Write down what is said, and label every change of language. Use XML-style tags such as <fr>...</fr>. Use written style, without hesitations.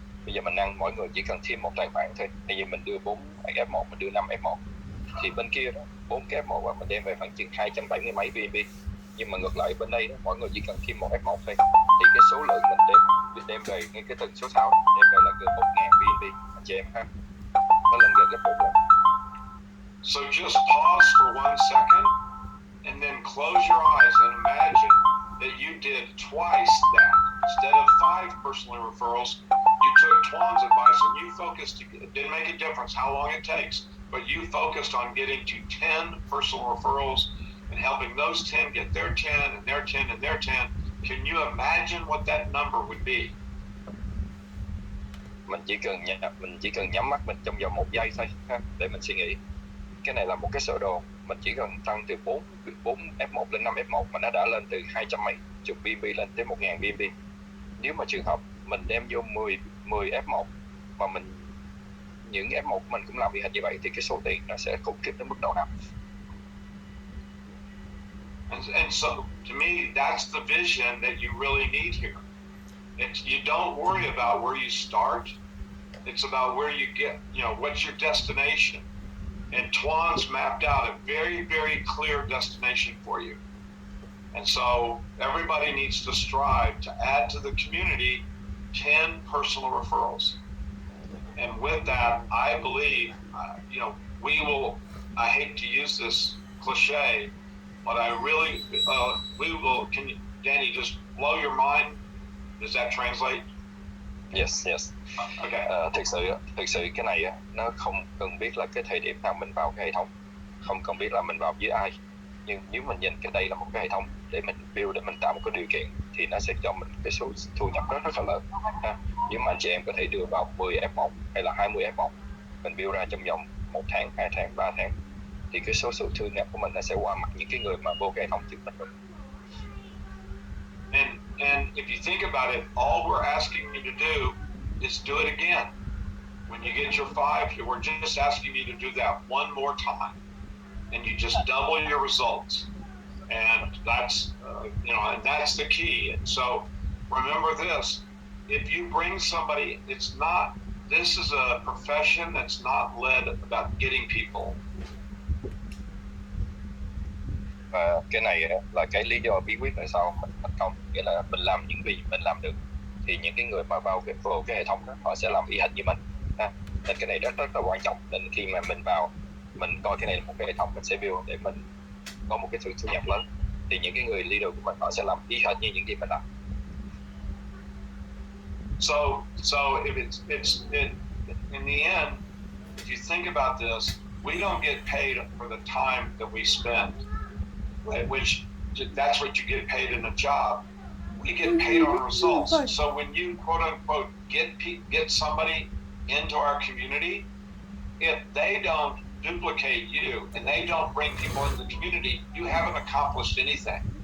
<vi>Bây giờ mình nâng mỗi người chỉ cần thêm một tài khoản thôi. Bây giờ mình đưa 4 F1, mình đưa 5 F1. Thì bên kia đó, 4 cái F1 và mình đem về khoảng chừng 270 mấy BnB. Nhưng mà ngược lại bên đây đó, mỗi người chỉ cần thêm một F1 thôi. Thì cái số lượng mình đem về ngay cái tầng số 6 đem về là gần 1.000 BnB anh chị em ha. Nó lên gần gấp 4 lần.</vi> <en>So just pause for 1 second and then close your eyes and imagine that you did twice that. Instead of 5 personal referrals, you took Tuan's advice and you focused. It didn't make a difference how long it takes, but you focused on getting to 10 personal referrals and helping those 10 get their 10 and their 10 and their 10. Can you imagine what that number would be?</en> <vi>Mình chỉ cần nhắm mắt mình trong vòng 1 giây thôi ha, để mình suy nghĩ. Cái này là một cái sơ đồ, mình chỉ cần tăng từ 4 F1 lên 5 F1 mà nó đã lên từ 200 mấy chục BnB lên tới 1.000 BnB. Nếu mà trường hợp mình đem vô 10 F1 mà những F1 của mình cũng làm y hệt như vậy thì cái số tiền nó sẽ khủng khiếp đến mức độ nào?</vi> <en>And so to me, that's the vision that you really need here. You don't worry about where you start. It's about where you get, what's your destination. And Tuan's mapped out a very, very clear destination for you. And so everybody needs to strive to add to the community 10 personal referrals. And with that, I believe, we will, I hate to use this cliche, but I really, we will, Danny, just blow your mind? Does that translate? Yes. Okay.</en> <vi>Thực sự cái này nó không cần biết là cái thời điểm nào mình vào cái hệ thống, không cần biết là mình vào với ai, nhưng nếu mình nhìn cái đây là một cái hệ thống để mình build, để mình tạo một cái điều kiện thì nó sẽ cho mình cái số thu nhập rất là lớn ha. Nếu mà anh chị em có thể đưa vào 10 F1 hay là 20 F1 mình build ra trong vòng 1 tháng, 2 tháng, 3 tháng thì cái số thu nhập của mình nó sẽ qua mặt những cái người mà vô cái hệ thống trước mình rồi.</vi> <en>And if you think about it, all we're asking you to do is do it again. When you get your 5, we're just asking you to do that one more time, and you just double your results. And that's, and that's the key. And so remember this: if you bring somebody, this is a profession that's not led about getting people.</en> <vi>Và cái này là cái lý do bí quyết tại sao mình thành công, nghĩa là mình làm những gì mình làm được thì những cái người mà vào cái hệ thống đó họ sẽ làm y hệt như mình ha. Nên cái này rất là quan trọng, nên khi mà mình vào mình coi cái này là một cái hệ thống mình sẽ build để mình có một cái sự thu nhập lớn thì những cái người leader của mình họ sẽ làm y hệt như những gì mình làm.</vi> <en>So if it's in the end, if you think about this, we don't get paid for the time that we spend. Right? Which that's what you get paid in a job. we get paid on results. So when you quote unquote get somebody into our community, if they don't duplicate you and they don't bring people in the community, you haven't accomplished anything.</en>